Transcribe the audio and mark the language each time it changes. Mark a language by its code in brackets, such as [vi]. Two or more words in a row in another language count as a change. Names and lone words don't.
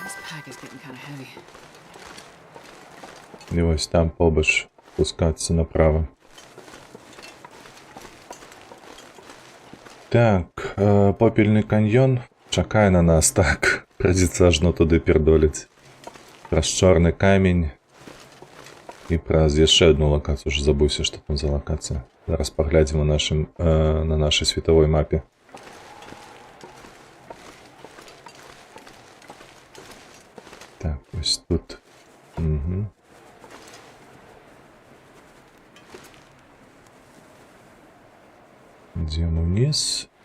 [en] pack is getting kind of heavy. [uk] І ось там побач спускатися направо. Так, попільний каньйон [be] чакає на нас, [uk] так. Придеться аж ну туди пірдоліць. Праз чорний камінь. І [be] праз яшчэ [uk] одну локацію, вже забувся, що там за локація. Зараз поглядимо на нашій світовій мапі. Так, ось тут. Угу. Йдемо вниз.